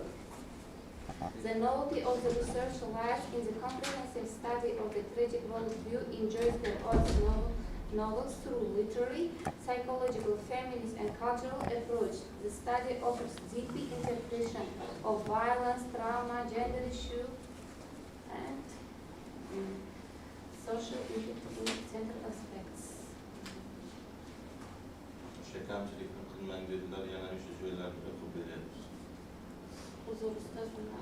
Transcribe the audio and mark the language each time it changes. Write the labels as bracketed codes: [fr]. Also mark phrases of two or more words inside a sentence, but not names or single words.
[en] The novelty of the research lies in the comprehensive study of the tragic worldview in Joyce Carol Oates' novels through literary, psychological, feminist, and cultural approach. The study offers deep interpretation of violence, trauma, gender issue, and social impact in central aspects. [uz] Kamchilikni qilmang dedilar, yana o'sha joylarni o'qib beramiz. Huzur ustozini